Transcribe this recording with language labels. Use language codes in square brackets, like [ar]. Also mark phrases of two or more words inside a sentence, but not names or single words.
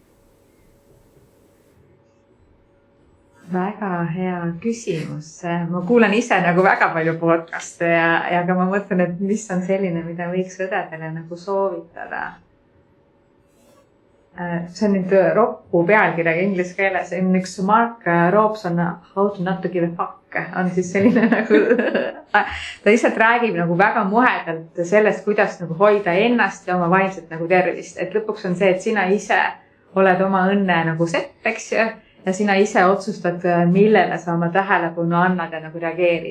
[et] Väga hea küsimus. Ma kuulan ise nagu väga palju podcaste ja ka ma mõtlen, et mis on selline, mida võiks õdedele nagu soovitada. See on nüüd roppu pealkirjaga inglise keeles. Üks Mark Robson, How to not to give a fuck, on siis selline nagu, ta lihtsalt räägib nagu väga muhedalt sellest, kuidas nagu hoida ennast ja oma vaimset nagu tervist. Et lõpuks on see, et sina ise oled oma õnne nagu sepp, eks ju, ja sina ise otsustad, millele sa oma tähelepanu annad ja nagu reageerid.